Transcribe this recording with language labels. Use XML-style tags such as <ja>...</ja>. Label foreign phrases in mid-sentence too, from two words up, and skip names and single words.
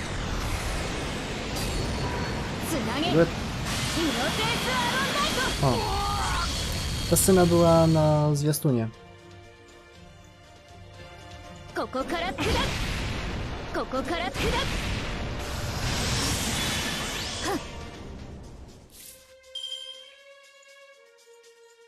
<ja>つなげイノセンスアロンナイト</ja> <pl>Ta scena była na zwiastunie.</pl> <ja>ここから砕くここから砕く</ja> <pl>O,</pl>